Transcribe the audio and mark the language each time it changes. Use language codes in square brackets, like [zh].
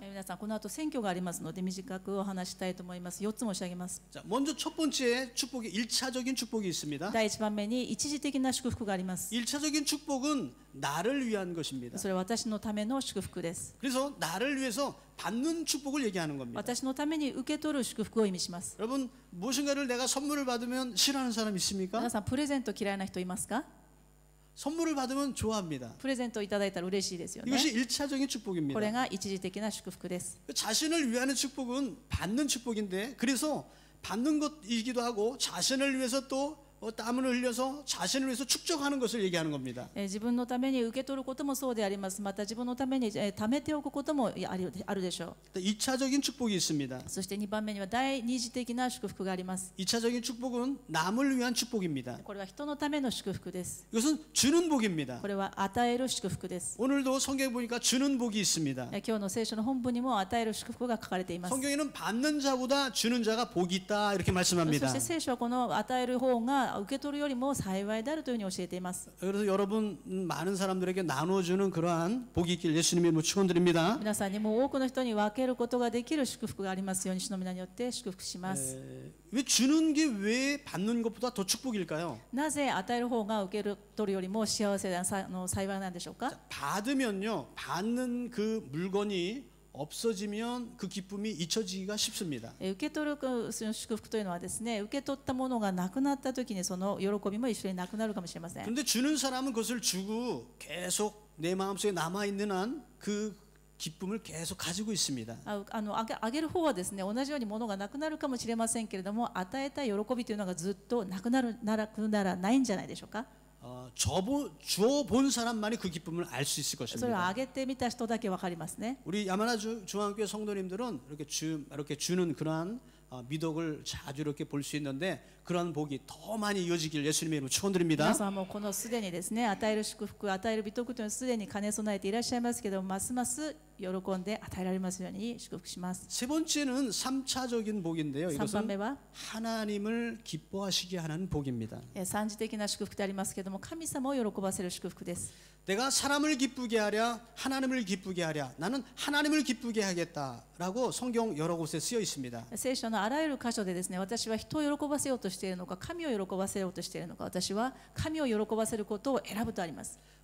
[ja] 皆さん、この後選挙がありますので短くお話したいと思います。4つ申し上げます。 [ko] 자, 먼저 첫 번째 축복이 1차적인 축복이 있습니다. [ja] 第1番目に一時的な祝福があります。 [ko] 1차적인 축복은 나를 위한 것입니다. [ja] それは私のための祝福です。 [ko] 그래서 나를 위해서 받는 축복을 얘기하는 겁니다. [ja] 私のために受け取る祝福を意味します。 [ko] 여러분, 무엇인가를 내가 선물을 받으면 싫어하는 사람 있습니까? [ja] 皆さん、プレゼント嫌いな人いますか？ [ko] 선물을 받으면 좋아합니다. [ja] プレゼントをいただいたら嬉しいですよね。 [ko] 이것이 1차적인 [ja] これ [ko] 축복입니다. [ja] が一時的な祝福です。 [ko] 자신을 위하는 축복은 받는 축복인데 그래서 받는 것이기도 하고 자신을 위해서 또 땀을 흘려서 자신을 위해서 축적하는 것을 얘기하는 겁니다. [ja] 自分のために受け取ることもそうであります。また自分のために貯めておくこともあるでしょう。 [ko] 2차적인 축복이 있습니다. [ja] そして2番目には第二次的な祝福があります。 [ko] 2차적인 축복은 남을 위한 축복입니다. [ja] これは人のための祝福です。 [ko] 이것은 주는 복입니다. [ja] これは与える祝福です。 [ko] 오늘도 성경에 보니까 주는 복이 있습니다. [ja] 今日の聖書の本文にも与える祝福が書かれています。 [ko] 성경에는 받는 자보다 주는 자가 복이 있다 이렇게 [ja] そ [ko] 말씀합니다. [ja] して聖書はこの与える方がは受け取るよりも幸いであるというふうに教えています。 [ko] 그래서 여러분 많은 사람들에게 나눠주는 그러한 복이 있길 예수님의 이름으로 축원드립니다. [ja] 皆さんにも多くの人に分けることができる祝福がありますように主の皆によって祝福します。 [ko] 왜 주는 게 왜 받는 것보다 더 축복일까요? [ja] なぜ与える方が受け取るよりも幸せな幸いなんでしょうか。 [ko] 받으면요, 받는 그 물건이 없어지면 그 기쁨이 잊혀지기가 쉽습니다. [ja] 受け取る祝福というのはですね、受け取ったものがなくなった時にその喜びも一緒になくなるかもしれません。 [ko] 그런데 주는 사람은 그것을 주고 계속 내 마음속에 남아 있는 한 그 기쁨을 계속 가지고 있습니다. [ja] あげる方はですね、同じように物がなくなるかもしれませんけれども、与えた喜びというのがずっとなくならないんじゃないでしょうか。 [ko] 주어 본 사람만이 그 기쁨을 알 수 있을 [ja] それを [ko] 것입니다. [ja] あげてみた人だけわかりますね。 [ko] 우리 야마나 중앙교회 성도님들은 이렇게 주는 그러한 미덕을 자주 이렇게 볼 수 있는데 그러한 복이 더 많이 이어지길 예수님의 이름으로 축원드립니다. [ja] 皆さんもこのすでにですね、与える祝福、与える美徳というのはすでに兼ね備えていらっしゃいますけども、ますます喜んで与えられますように祝福します。 [ko] 세 번째는 3차적인 복인데요. [ja] 3番目 [ko] 이것은 [ja] は [ko] 하나님을 기뻐하시게 하는 복입니다. [ja] 三次的な祝福でありますけれども、神様を喜ばせる祝福です。 [ko] 내가 사람을 기쁘게 하랴 하나님을 기쁘게 하랴 나는 하나님을 기쁘게 하겠다라고 성경 여러 곳에 쓰여 있습니다. [ja] 聖書のあらゆる箇所でですね、私は人を喜ばせようとしているのか、神を喜ばせようとしているのか、私は神を喜ばせることを選ぶとあります。